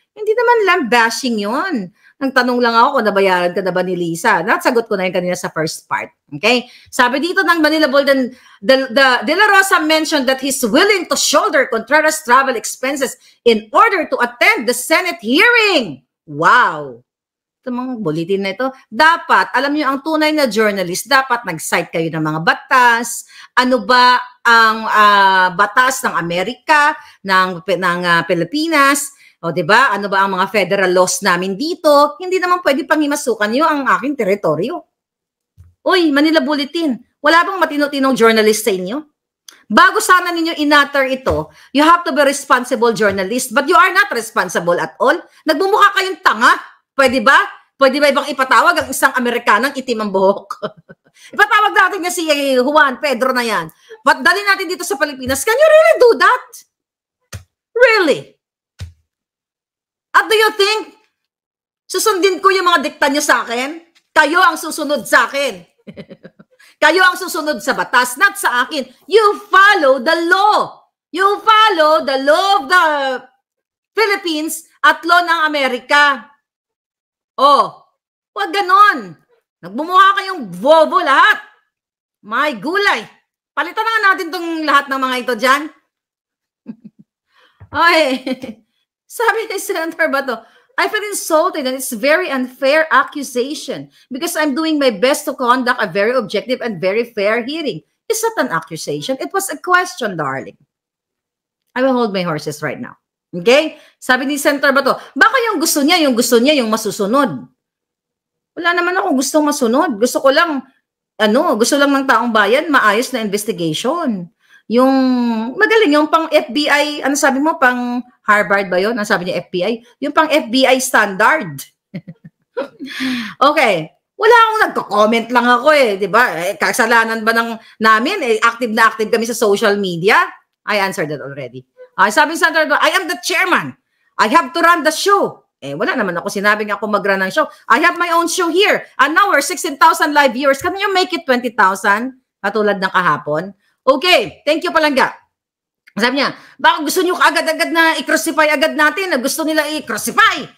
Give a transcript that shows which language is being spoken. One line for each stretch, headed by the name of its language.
Filipino: Hindi naman lambashing yun. Nagtanong lang ako kung nabayaran ka na ba ni Lisa. Nasagot ko na yun kanina sa
English: first part.
Filipino: Okay? Sabi dito ng
English: Manila Bulletin, De La Rosa mentioned that he's willing to shoulder Contreras' travel expenses in order to attend the Senate hearing.
Filipino: Wow! Ito mga bulletin na ito. Dapat, alam niyo, ang tunay na journalist, dapat nag-cite kayo ng mga batas. Ano ba ang batas ng Amerika, ng Pilipinas? O, diba? Ano ba ang mga federal laws namin dito? Hindi naman pwede panghimasukan nyo ang aking teritoryo. Uy, Manila Bulletin, wala bang matino-tinong journalist sa inyo? Bago sana ninyo inatter ito,
English: you have to be responsible journalist, but you are not responsible at all.
Filipino: Nagbumukha kayong tanga. Pwede ba? Pwede ba ibang ipatawag ang isang Amerikanang itim ang buhok? Ipatawag natin na si Juan Pedro na yan. But dali natin dito sa Pilipinas.
English: Can you really do that? Really?
Filipino: At
English: do you think
Filipino: susundin ko yung mga dikta nyo sa akin? Kayo ang susunod sa akin. Kayo ang susunod sa batas, not sa akin.
English: You follow the law. You follow the law of the Philippines at law
Filipino: ng Amerika. Oh, wag ganon. Nagbumuha kayong bobo lahat. My gulay. Palitan na nga natin tong lahat ng mga ito dyan. Okay. Sabi ni Senator Bato,
English: I feel insulted and it's very unfair accusation because I'm doing my best to conduct a very objective and very fair hearing. It's not an accusation. It was a question, darling. I will hold my horses right now.
Filipino: Okay? Sabi ni Senator Bato, baka yung gusto niya yung masusunod. Wala naman akong gustong masunod. Gusto lang ng taong bayan, maayos na investigation. Yung magaling, yung pang FBI, ano sabi mo, pang Harvard ba yun? Ano sabi niya FBI? Yung pang FBI standard. Okay. Wala akong nagko-comment lang ako di ba? Kasalanan ba namin? Active na active kami sa social media?
English: I answered that already.
Filipino: Sabi ni Senator,
English: I am the chairman. I have to run the show.
Filipino: Wala naman ako sinabing ako mag-run ng show.
English: I have my own show here. An hour, 16,000 live viewers. Can you make it 20,000?
Filipino: Katulad ng kahapon.
English: Okay, thank you
Filipino: Palangga. Sabi niya, baka gusto niyo agad-agad na i-crucify agad natin, na gusto nila i-crucify.